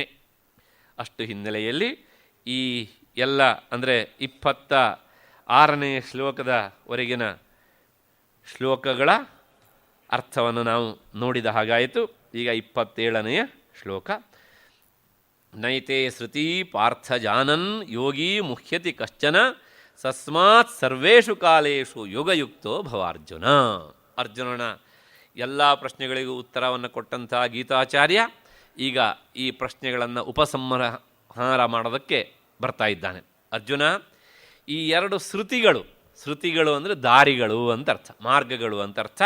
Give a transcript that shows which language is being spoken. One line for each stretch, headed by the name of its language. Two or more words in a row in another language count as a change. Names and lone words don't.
Kannada: ಅಷ್ಟು ಹಿನ್ನೆಲೆಯಲ್ಲಿ ಈ ಎಲ್ಲ ಅಂದರೆ 26ನೇ ಶ್ಲೋಕದವರೆಗಿನ ಶ್ಲೋಕಗಳ ಅರ್ಥವನ್ನು ನಾವು ನೋಡಿದ ಹಾಗಾಯಿತು. ಈಗ 27ನೆಯ ಶ್ಲೋಕ.
Sanskrit: ನೈತೆ ಶ್ರುತಿ ಪಾರ್ಥ ಜಾನನ್ ಯೋಗಿ ಮುಹ್ಯತಿ ಕಶ್ಚನ ಸಸ್ಮಾತ್ ಸರ್ವೇಷು ಕಾಲೇಷು ಯೋಗಯುಕ್ತೋ ಭವಾರ್ಜುನ.
Kannada: ಅರ್ಜುನನ ಎಲ್ಲ ಪ್ರಶ್ನೆಗಳಿಗೂ ಉತ್ತರವನ್ನು ಕೊಟ್ಟಂಥ ಗೀತಾಚಾರ್ಯ ಈಗ ಈ ಪ್ರಶ್ನೆಗಳನ್ನು ಉಪಸಂಹಾರ ಮಾಡೋದಕ್ಕೆ ಬರ್ತಾ ಇದ್ದಾನೆ. ಅರ್ಜುನ, ಈ 2 ಶ್ರುತಿಗಳು ಅಂದರೆ ದಾರಿಗಳು ಅಂತ ಅರ್ಥ, ಮಾರ್ಗಗಳು ಅಂತ ಅರ್ಥ.